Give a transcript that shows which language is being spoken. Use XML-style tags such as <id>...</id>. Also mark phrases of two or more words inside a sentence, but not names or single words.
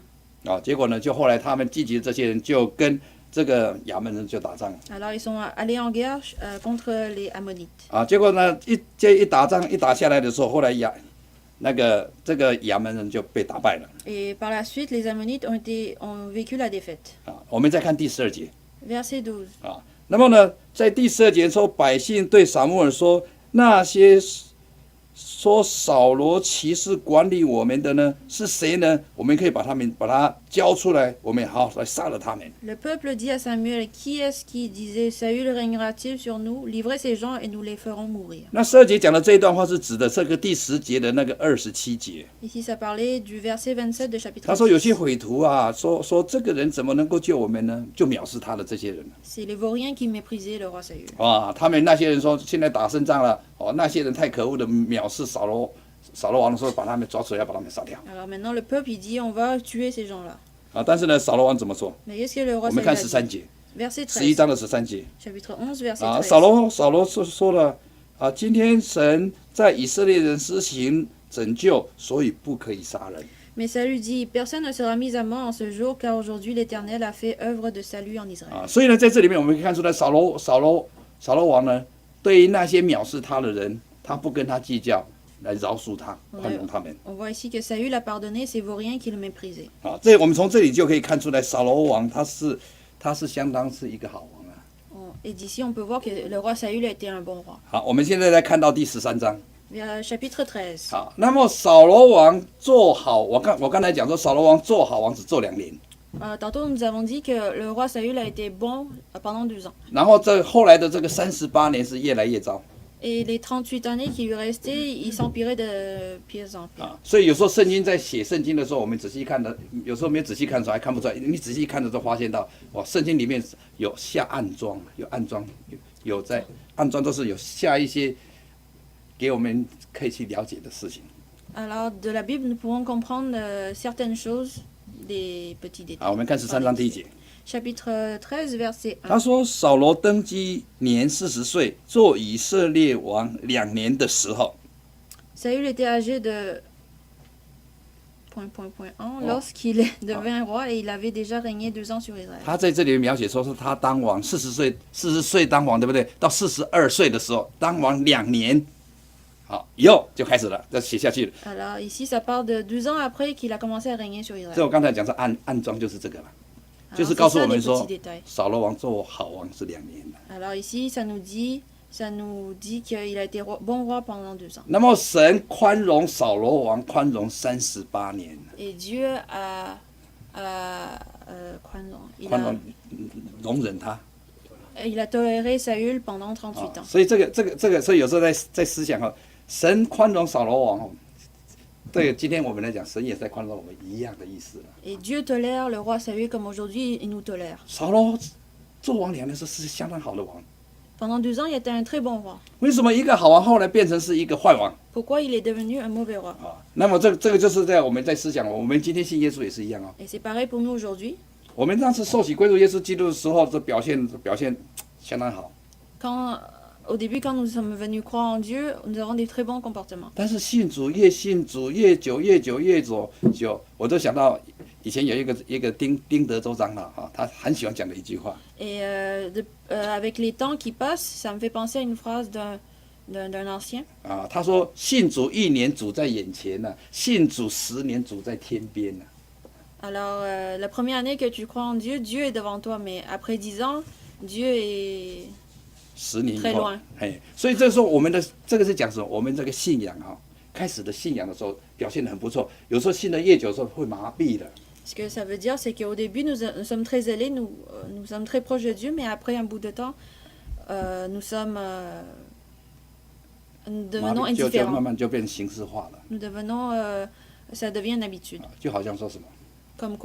<zh>啊，结果呢，就后来他们聚集的这些人就跟这个亚门人就打仗</zh> <fr>Alors ils sont allés en guerre contre les Ammonites.</fr> <zh>啊，结果呢一打仗一打下来的时候，后来这个亚门人就被打败了</zh> <fr>Et par la suite, les Ammonites ont vécu la défaite.</fr> <zh>啊。我们再看第12节</zh> <fr>Verset 12.</fr> <zh>啊，那么呢，在第12节说，百姓对撒母耳说，那些说扫罗骑士管理我们的呢，是谁呢？我们可以把他交出来，我们好来杀了他们。</zh> <fr>Le peuple dit à Samuel, qui est-ce qui disait, Saül régnera-t-il sur nous? Livrez ces gens et nous les ferons mourir.</fr> <zh>那12节讲的这一段话是指的这个第10节的那个27节。</zh> <fr>Ici, ça parlait du verset 27 de chapitre</fr> <zh>他说有些</zh> <fr>6.</fr> <zh>匪徒啊，说这个人怎么能够救我们呢？就藐视他的这些人</zh> <fr>C'est les vauriens qui méprisaient le roi Saül.</fr> <zh>啊，他们那些人说现在打胜仗了，哦，那些人太可恶的藐视扫罗王的时候，把他们抓出来，要把他们杀掉</zh> <fr>Alors maintenant, le peuple, il dit, on va tuer ces gens-là.</fr> <zh>啊。但是呢，扫罗王怎么说？</zh> <fr>Mais qu'est-ce que le</fr> <zh>我</zh> <fr>roi</fr> <zh>们</zh> <fr>Saül</fr> <zh>看</zh> <fr>a</fr> <zh>13</zh> <fr>dit?</fr> <zh>节，</zh> <fr>Verset</fr> <zh>11</zh> <fr>13.</fr> <zh>章的13节</zh> <fr>Chapitre 11, verset</fr> <zh>啊。</zh> <fr>13.</fr> <zh>扫罗说了啊，今天神在以色列人施行拯救，所以不可以杀人。</zh> <fr>Mais Saül dit, personne ne sera mis à mort en ce jour, car aujourd'hui l'Éternel a fait œuvre de salut en Israël.</fr> <zh>啊，所以呢，在这里面我们可以看出来，扫罗王呢，对于那些藐视他的人，他不跟他计较，来饶恕他，宽容他们。</zh> <fr>On voit ici que Saül a pardonné ces vauriens qui le méprisaient.</fr> <zh>啊，我们从这里就可以看出来，扫罗王他是相当是一个好王啊。</zh> <fr>Et d'ici, on peut voir que le roi Saül a été un bon roi.</fr> <zh>好，我们现在来看到第13章。</zh> <fr>Chapitre 13.</fr> <zh>好，那么扫罗王做好，我刚才讲说，扫罗王做好王只做2年，</zh> <fr>Tantôt, nous avons dit que le roi Saül a été bon pendant 2 ans.</fr> <zh>然后后来的这个38年是越来越糟</zh> <fr>Et les 38 années qui lui restaient, il s'empirait de pire en pire.</fr> <zh>啊。所以有时候圣经在写圣经的时候，我们仔细看的，有时候没有仔细看出来，还看不出来。你仔细看的时候，发现到哇，圣经里面有下暗装，有在暗装，都是有下一些给我们可以去了解的事情。</zh> <fr>Alors, de la Bible, nous pouvons comprendre certaines choses, des petits</fr> <zh>好，</zh> <fr>détails.</fr> <zh>我们看13章第1节。</zh> <fr>Chapitre 13, verset 1.</fr> <zh>他说：“扫罗登基年40岁，做以色列王2年的时候，</zh> <fr>Saül était âgé de... lorsqu'il devint roi et il avait déjà régné 2 ans sur Israël.</fr> <zh>他在这里描写说是他当王40岁当王，对不对？到42岁的时候当王2年，好，以后就开始了，要写下去了。</zh> <fr>Alors ici, ça parle de 12 ans après qu'il a commencé à régner sur</fr> <zh>这</zh> <fr>Israël.</fr> <zh>我刚才讲是暗装就是这个了，</zh> <fr>Alors,</fr> <zh>就是</zh> <fr>c'est</fr> <zh>告诉</zh> <fr>ça</fr> <zh>我</zh> <fr>les</fr> <zh>们</zh> <fr>petits</fr> <zh>说</zh> <fr>détails.</fr> <zh>扫罗王做好王是2年的。</zh> <fr>Alors ici, ça nous dit qu'il a été bon roi pendant 2 ans.</fr> <zh>那么神宽容扫罗王，宽容38年，</zh> <fr>Et Dieu a</fr> <zh>宽容容忍他。</zh> <fr>il a toléré Saül pendant 38 ans.</fr> <zh>所以所以有时候在思想哈，神宽容扫罗王哦， 这个今天我们来讲，神也在宽容我们一样的意思了。</zh> <fr>Et Dieu tolère le roi Saül comme aujourd'hui il nous tolère.</fr> <zh>扫罗做王2年的时候是相当好的王，</zh> <fr>Pendant 2 ans, il était un très bon roi.</fr> <zh>为什么一个好王后来变成是一个坏王</zh> <fr>Pourquoi il est devenu un mauvais roi?</fr> <zh>啊？那么这个就是在我们在思想，我们今天信耶稣也是一样哦。</zh> <fr>Et c'est pareil pour nous aujourd'hui.</fr> <zh>我们当时受洗归入耶稣基督的时候，这表现相当好。</zh> <fr>Au début, quand nous sommes venus croire en Dieu, nous avons des très bons comportements.</fr> <zh>但是信主越久，我都想到以前有一个丁德州长老啊，他很喜欢讲的一句话</zh> <fr>Et avec les temps qui passent, ça me fait penser à une phrase d'un ancien.</fr> <zh>啊，他说信主1年主在眼前呢、信主10年主在天边呢、</zh> <fr>Alors, la première année que tu crois en Dieu, Dieu est devant toi, mais après 10 ans, Dieu est</fr> <zh>10 年以</zh> <fr>très</fr> <zh>后</zh> <fr>loin.，</fr> <zh>所以这时候我们的这个是讲什么？我们这个信仰哈、开始的信仰的时候表现得很不错，有时候信的越久的时候会麻痹的。</zh> <fr>Ce que ça veut dire, c'est qu'au début, nous sommes très zélés, nous sommes très proches de Dieu, mais après un bout de temps, nous devenons</fr> <zh>麻痹就慢</zh> <fr>indifférents.</fr> <zh>慢就变形式化了，</zh> <fr>Nous devenons, ça devient une habitude.</fr> <zh>就好像说什么？</zh> <fr>Comme quoi?</fr>